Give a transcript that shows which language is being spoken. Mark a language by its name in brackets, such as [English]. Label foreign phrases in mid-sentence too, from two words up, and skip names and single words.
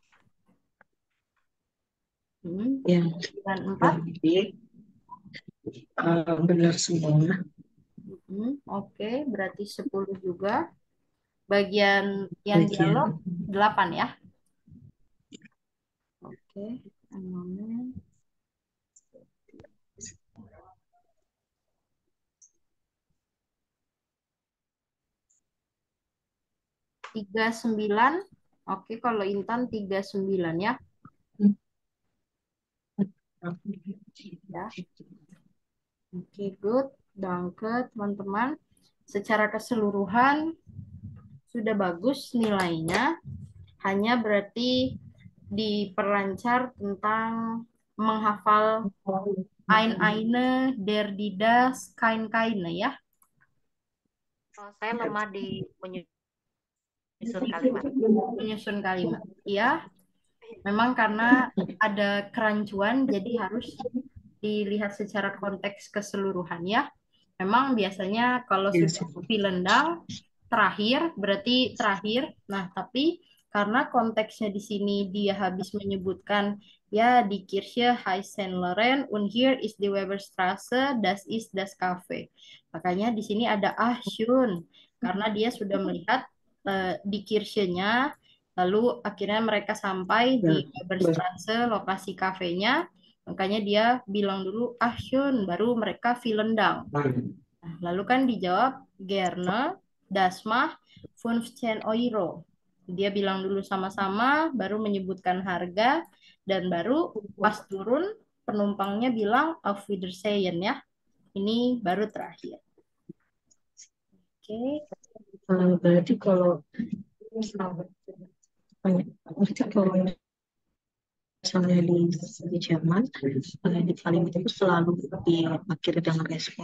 [Indonesian] Yang Dan 4. B, benar semua. Oke, berarti 10 juga. Bagian yang Bagian dialog 8 ya. Oke. [English] One moment. 39. [Indonesian] Oke, kalau Intan 39 ya. Ya. Oke, good. Danke, teman-teman. Secara keseluruhan sudah bagus nilainya. Hanya berarti diperlancar tentang menghafal [German] eine, der, die, das, keine [Indonesian] ya. Saya lemah di menyusun kalimat. Menyusun kalimat. Iya, memang karena ada kerancuan jadi harus dilihat secara konteks keseluruhan ya. Memang biasanya kalau sudah pilendang terakhir berarti terakhir. Nah, tapi karena konteksnya di sini dia habis menyebutkan ya [German] di Kirche Heisenleren und hier ist die Weberstraße, das ist das Cafe. [Indonesian] Makanya di sini ada [German] ah schön [Indonesian] karena dia sudah melihat di Kirche-nya lalu akhirnya mereka sampai di Weberstraße lokasi kafenya. Makanya dia bilang dulu [German] ah schön [Indonesian] baru mereka Vilendang. Nah, lalu kan dijawab [German] gerne, das macht 15 Euro. [Indonesian] Dia bilang dulu sama-sama, baru menyebutkan harga, dan baru pas turun penumpangnya bilang [German] auf Wiedersehen [Indonesian] ya. Ini baru terakhir. Oke, berarti kalau misalnya di Jerman, di kalimat itu selalu diakhiri dengan respon.